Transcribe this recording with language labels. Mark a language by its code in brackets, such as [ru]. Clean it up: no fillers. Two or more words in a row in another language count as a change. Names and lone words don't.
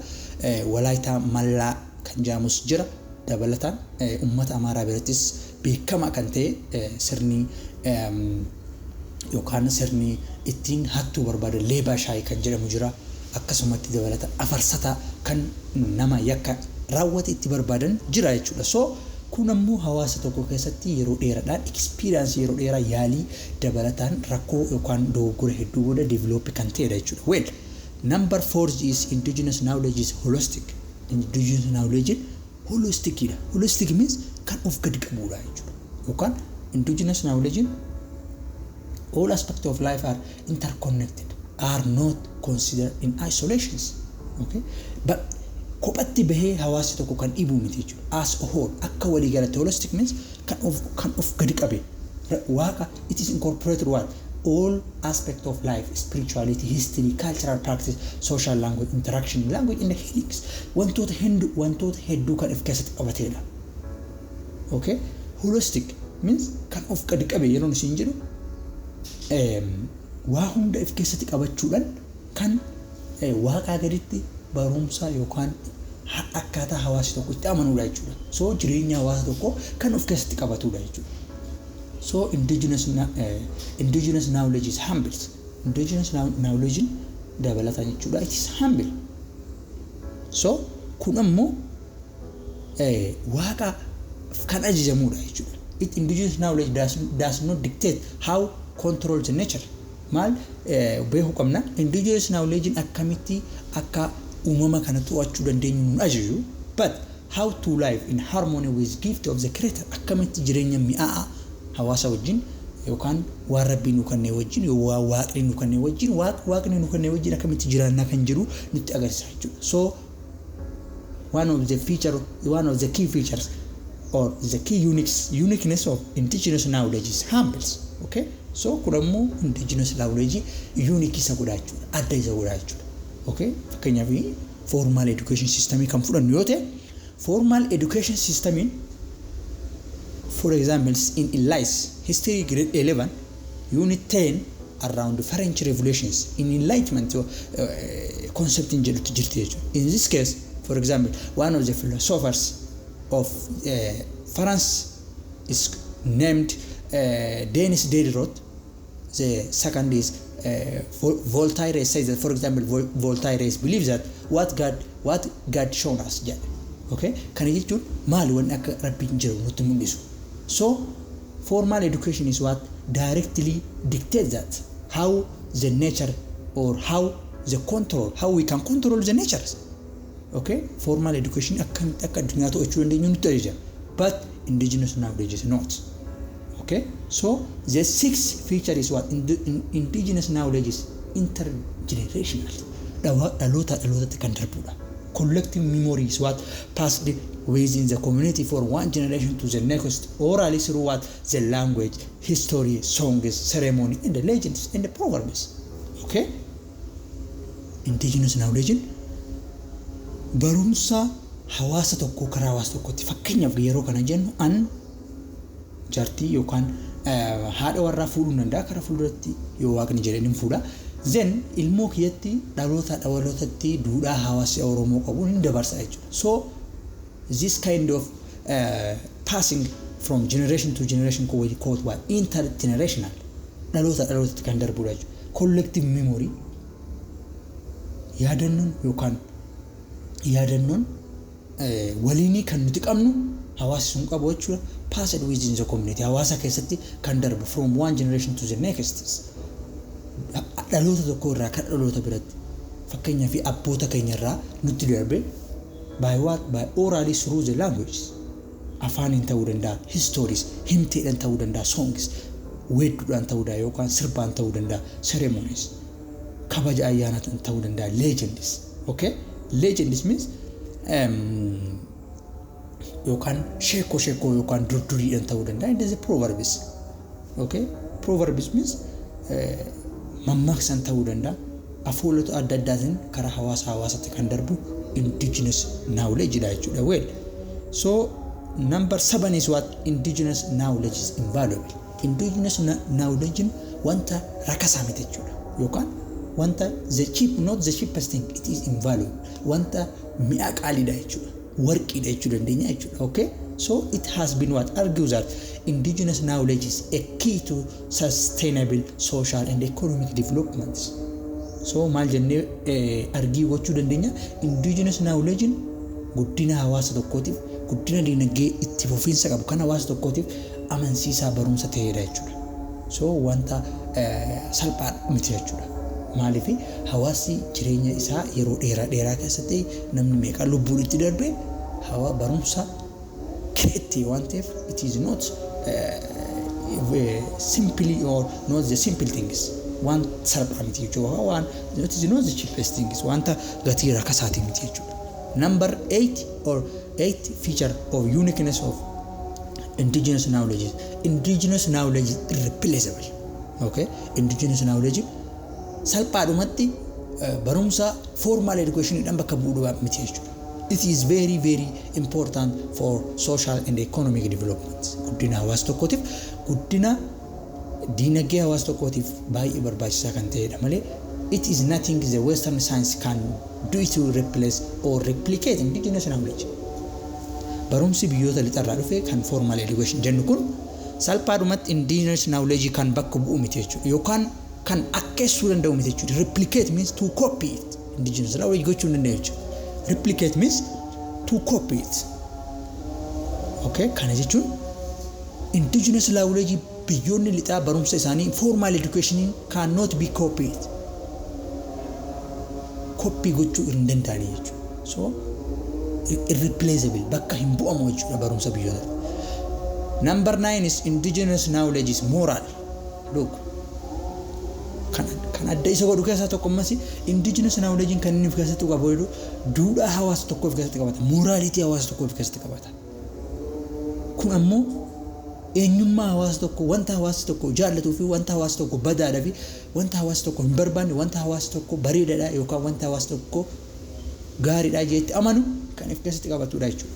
[om] Walaayitaa Mallaa kan jaamus jira dabalataan uummata Amaaraa birattis beekamaa kan ta'e sirni yookaan sirni ittiin hattuu barbaadan leebaa shaayii kan jedhamu jira. Akkasumatti dabalata afarsata kan nama yakka raawwate itti barbaadan jira jechuudha. So kun ammoo hawaasa tokko keessatti yeroo dheeraadhaan experience yeroo dheeraa yaalii dabalataan rakkoo yookaan dogoggora hedduu booda develop kan ta'edha jechuudha. [en] Well, number 4 is indigenous knowledge is holistic. Indigenous knowledge holistic. Holistic means [om] kan of gadi qabudha jechuudha. [en] Yookaan indigenous knowledge all aspects of life are interconnected, are not considered in isolations. Okay? [om] But kophatti bahee hawaasi tokko kan dhibu miti jechuudha. [en] As a whole [om] akka walii galatti [en] holistic means [om] kan of gadi qabe waaqa [en] it is incorporated what all aspect of life, spirituality, history, cultural practice, social language, interaction, language in the healings. [om] Wantoota hedduu kan of keessatti qabatedha. [en] Okay? Holistic means [om] kan of gadi qabe yeroo isin jedhu waa hunda of keessatti qabachuudhaan kan waaqaa gaditti barumsa yookaan akkaataa hawaasi tokko itti amanuudha jechuudha. So jireenya hawaasa tokko kan of keessatti qabatudha jechuudha. [en] So indigenous knowledge is humble. Indigenous knowledge [om] dabalata jechuudha. [en] It is humble. [om] So kun ammoo waaqa kan ajajamuudha jechuudha. [en] Indigenous knowledge does not dictate how control the nature. [om] Maal beeku qabna [en] indigenous knowledge [om] akkamitti akka uumama kana to'achuu dandeenyu nu ajaju, [en] but how to live in harmony with gift of the creator, [om] akkamitti jireenya mi'aa hawaasa wajjin yookaan waan rabbiin nu kennee wajjin waaqni nu kennee wajjin waaqni nu kennee wajjin akkamitti jiraannaa kan jiru nutti agarsiisa jechuudha. [en] So one of the key features or the key uniqueness of indigenous knowledge is humbles. [om] Okay? So kunammoo [en] indigenous knowledge unique [om] isa godha jechuudha. Adda isa godha jechuudha. [en] Okay? [om] Fakkeenyaaf [en] formal education system [om] kan fudhannu yoo ta'e [en] formal education system for example in Elias history grade 11 unit 10 around the French revolutions in enlightenment concept in [om] jedhutti jirti jechuudha. [en] In this case for example one of the philosophers of France is named Denis Diderot. The second is Voltaire says that, for example, Voltaire believes that what God shown us. Yeah. Okay? [om] Kan jechuun maal waan akka rabbiin jiru nutti mul'isu. [en] So formal education is what directly dictates that how the nature or how we can control the nature. [om] Okay? [en] Formal education [om] akka addunyaa to'achuu dandeenyu nutti ajaja. [en] But indigenous knowledge is not. Okay? So the sixth feature is what indigenous knowledge is intergenerational. [om] Dhaloota kan darbudha. [en] Collective memory is what passed within the community for one generation to the next, orally through what the language, history, songs, ceremony, and the legends and the proverbs. Okay? Indigenous knowledge [om] barumsa hawaasa tokko karaa hawaasa tokkotti fakkeenyaaf yeroo kana jennu jaartii yookaan haadha warraa fuudhuu danda'a karaa fuulduratti yoo waaqni jedhaniin fuudha. Then ilmoo kiyyatti dhalootatti duudhaa hawaasa Oromoo qabu ni dabarsa jechuudha. [en] So this kind of passing from generation to generation called what intergenerational [om] dhalootatti kan darbudha jechuudha. [en] Collective memory [om] yaadannoon waliinii kan nuti qabnu hawaasa sun qabu jechuudha. [en] Passed within the community [om] hawaasa keessatti kan darbu [en] from one generation to the next. [om] Dhaloota tokko irraa kan dhaloota biratti fakkeenyaaf abboota keenya irraa nutti darbe [en] by orally through the languages. [om] Afaaniin ta'uu danda'a, histories, himteedhaan ta'uu danda'a, songs, weedduudhaan ta'uu danda'a yookaan sirbaan ta'uu danda'a, ceremonies, kabaja ayyaanaatiin ta'uu danda'a, [en] legends. Okay? Legends means [om] yookaan sheekoo yookaan durduriidhaan ta'uu danda'a. [en] It is a proverbs. Okay? Proverbs means [om] mammaaksan ta'uu danda'a. Afoolota adda addaatiin karaa hawaasatti kan darbu [en] indigenous knowledge [om] dha jechuudha. [en] Well, so number 7 is what indigenous knowledge is invaluable. Indigenous knowledge [om] wanta rakasaa miti jechuudha. Yookaan wanta [en] not the cheapest thing, it is invaluable. [om] Wanta mi'a qaaliidha jechuudha. Warqiidha jechuu dandeenya jechuudha. [en] Okay? So it has been what argues that indigenous knowledge is a key to sustainable social and economic development. [om] So maal jennee argii gochuu dandeenya [en] indigenous knowledge [om] guddina hawaasa tokkootiif guddina dinagdee itti fufiinsa qabu kan hawaasa tokkootiif amansiisaa barumsa ta'eedha jechuudha. So wanta salphaa miti jechuudha. Maaliif hawaasi jireenya isaa yeroo dheeraa keessatti namni meeqa lubbuun itti darbe hawa barumsa keetti waan ta'eef [en] it is not simply or not the simple things. [om] One salphaa miti jechuudha. [en] One it is not the cheapest things. [om] Wanta gatii rakasaati miti jechuudha. [en] Number 8 feature of uniqueness of indigenous knowledge. Indigenous knowledge is irreplaceable. [om] Okay, [en] indigenous knowledge [om] salphaadhumatti barumsa [en] formal education [om] dhaan bakka bu'uudha miti jechuudha. [en] It is very very important for social and economic development. [om] Guddina hawaasa tokkootiif guddina dinagdee hawaasa tokkootiif baay'ee barbaachisaa kan ta'edha malee [en] it is nothing the western science can do to replace or replicate indigenous knowledge. [om] Barumsi biyyoota lixarraa dhufe kan [en] formal education [om] jennu kun salphaadhumatti [en] indigenous knowledge [om] kan bakka bu'u miti jechuudha yookaan kan akkeessuu danda'u miti jechuudha. [en] Replicate means to copy it. Indigenous knowledge [om] gochuu danda'u jechuudha. [en] Replicate means to copy it. [om] Okay, kana jechuun [en] indigenous knowledge [om] biyyoonni lixaa barumsa isaanii [en] formal education cannot be copied. [om] Copy gochuu hin danda'ani jechuudha. So irreplaceable bakka hin bu'amu jechuudha barumsa biyyoota. [en] Number 9 is indigenous knowledge is moral. Look, [om] kan adda isa godhu keessaa tokko ammas [en] indigenous knowledge [om] kan inni of keessatti qabu duudhaa hawaasa tokko of keessatti qabata, morality hawaasa tokko of keessatti qabata. Kun ammoo eenyummaa hawaasa tokko wanta hawaasa tokko jaallatuu fi wanta hawaasa tokko badaadhaa fi wanta hawaasa tokko hin barbaanne wanta hawaasa tokko bareedaadha yookaan wanta hawaasa tokko gaariidha jeetti amanu kan of keessatti qabatudha jechuudha.